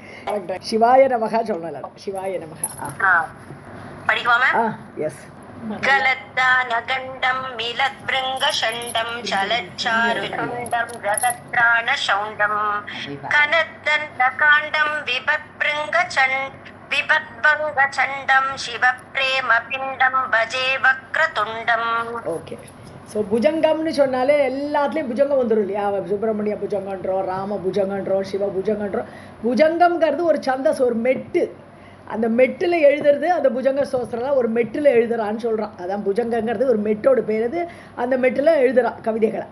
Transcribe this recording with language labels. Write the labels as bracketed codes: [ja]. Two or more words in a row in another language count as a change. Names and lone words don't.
[sa] शिवाय नमः [ta] சொல்லலாம். [sa] शिवाय नमः [ta] படிக்குவாம. எஸ். [sa] गलद्दानगण्डं मिलद्भृङ्गषण्डं चलच्चारुषण्डं जगत्राणशौण्डं कनद्दण्डकाण्डं विभद्भङ्गचण्डं शिवप्रेमपिण्डं भजे वक्रतुण्डम्. [ta] ஓகே. ஸோ புஜங்கம்னு சொன்னாலே எல்லாத்துலேயும் புஜங்கம் வந்துடும் இல்லையா? சுப்பிரமணிய புஜங்கன்றோம், ராம புஜங்கன்றோம், சிவ புஜங்கன்றோம். புஜங்கம்ங்கிறது ஒரு சந்தஸ், ஒரு மெட்டு. அந்த மெட்டில் எழுதுறது அந்த புஜங்க சோஸ்திரம் ஒரு மெட்டில் எழுதுறான்னு சொல்கிறான். அதான் புஜங்கங்கிறது ஒரு மெட்டோட பேர். அது அந்த மெட்டில் எழுதுறான் கவிதைகளை.